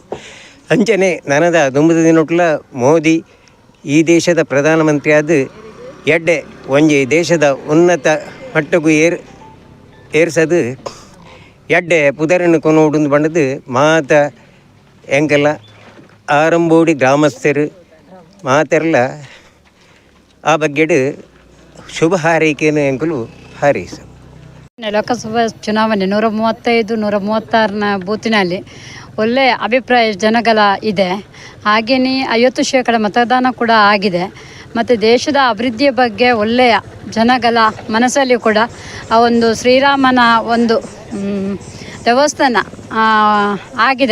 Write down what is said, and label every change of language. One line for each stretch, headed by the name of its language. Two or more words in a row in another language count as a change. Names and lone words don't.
Tulu: ಅಂಚನೆ ನನದ 9 ದಿನೊಟ್ಲ ಮೋದಿ ಈ ದೇಶದ ಪ್ರಧಾನಮಂತ್ರಿ ಆದ ಎಡ್ಡೆ ಒಂಜಿ ದೇಶದ ಉನ್ನತ ಮಟ್ಟಗೂ ಏರ್ಸದು ಎಡ್ಡೆ ಪುದರನ್ನು ಕೊನೋಡು ಬಂಡದು ಮಾತ ಎಂಕೆಲ್ಲ ಆರಂಬೋಡಿ ಗ್ರಾಮಸ್ಥರು ಮಾತೆಲ್ಲ ಆ ಬಗ್ಗೆಡು ಶುಭ ಹಾರೈಕೆಯನ್ನು ಎಂಕಲು ಹಾರೈಸ.
Kannada: ಲೋಕಸಭಾ ಚುನಾವಣೆ 135, 136ನ ಬೂತಿನಲ್ಲಿ ಒಳ್ಳೆಯ ಅಭಿಪ್ರಾಯ ಜನಗಳ ಇದೆ. ಹಾಗೆಯೇ 50% ಮತದಾನ ಕೂಡ ಆಗಿದೆ. ಮತ್ತು ದೇಶದ ಅಭಿವೃದ್ಧಿಯ ಬಗ್ಗೆ ಒಳ್ಳೆಯ ಜನಗಳ ಮನಸ್ಸಲ್ಲಿ ಕೂಡ ಆ ಒಂದು ಶ್ರೀರಾಮನ ಒಂದು ದೇವಸ್ಥಾನ ಆಗಿದೆ.